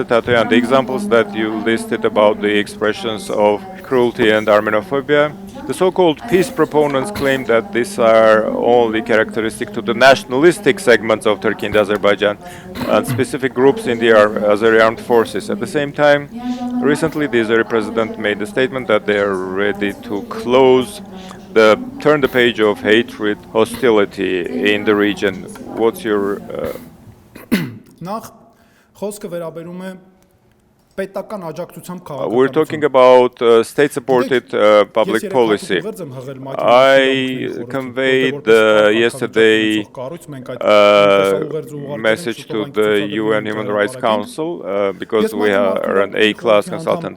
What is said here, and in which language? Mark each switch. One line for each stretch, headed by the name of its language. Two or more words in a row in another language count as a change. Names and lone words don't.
English: Tatoyan, the examples that you listed about the expressions of cruelty and Armenophobia, the so-called peace proponents claim that these are only characteristic to the nationalistic segments of Turkey and Azerbaijan and specific groups in the Azeri armed forces. At the same time, recently the Azeri president made a statement that they are ready to turn the page of hatred, hostility in the region. What's your
Armenian: Նախ խոսքը վերաբերում է պետական աջակցությամբ
English: We're talking about state-supported public policy. I conveyed yesterday message to the UN Human Rights Council because we are an A-class consultant.